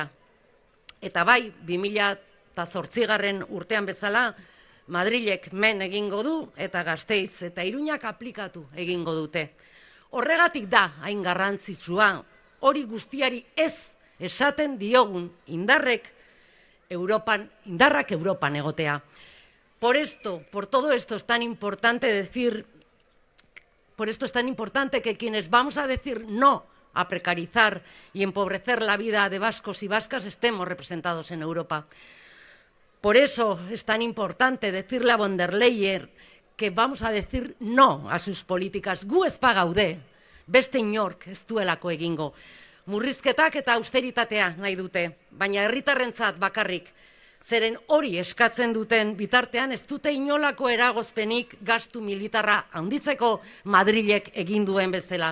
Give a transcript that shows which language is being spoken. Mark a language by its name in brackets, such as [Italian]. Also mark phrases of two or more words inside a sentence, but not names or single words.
[Basque] Eta bai, 2008 urtean bezala, Madrilek men egingo du eta Gasteiz eta Iruñak aplikatu egingo dute. Horregatik da hain garrantzitsua, hori guztiari ez esaten diogun indarrak Europan egotea. [Spanish] Por todo esto es tan importante que quienes vamos a decir no a precarizar y empobrecer la vida de vascos y vascas estemos representados en Europa. Por eso es tan importante decirle a von der Leyen que vamos a decir no a sus políticas. [Basque] Gu ez bagaude, beste inork ez duelako egingo. Murrizketak eta austeritatea nahi dute, baina herritarrentzat bakarrik. Zeren hori eskatzen duten bitartean ez dute inolako eragozpenik gastu militarra handitzeko Madrilek egin duen bezala.